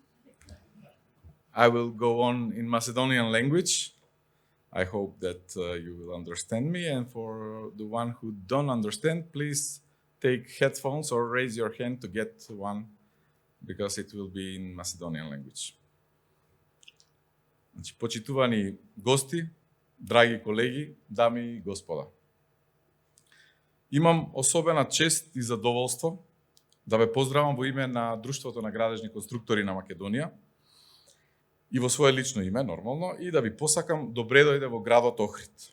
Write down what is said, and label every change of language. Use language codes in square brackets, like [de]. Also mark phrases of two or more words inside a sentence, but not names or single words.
[en] I will go on in Macedonian language. I hope that you will understand me, and for the one who don't understand, please take headphones or raise your hand to get one, because it will be in Macedonian language. [mk] Значи, почитувани гости, драги колеги, дами и господа. Имам особена чест и задоволство да ве поздравам во име на Друштвото на градежни конструктори на Македонија и во свое лично име, нормално, и да ви посакам добре дојде во градот Охрид.